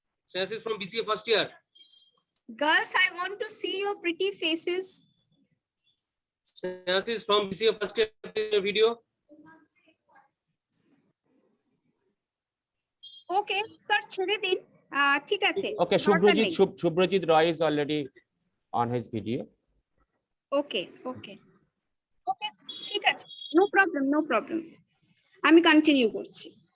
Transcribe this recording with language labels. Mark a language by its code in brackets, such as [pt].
[en] Snehashish from BCA first year. Girls, I want to see your pretty faces. Snehashish from BCA first year, please your video. Okay, sir, [bn] ছেড়ে দিন। ঠিক আছে। [en] Okay, Shubhrajit Roy is already on his video. [bn] ওকে ওকে ওকে ঠিক আছে, [en] no problem no problem, [bn] আমি continue করছি।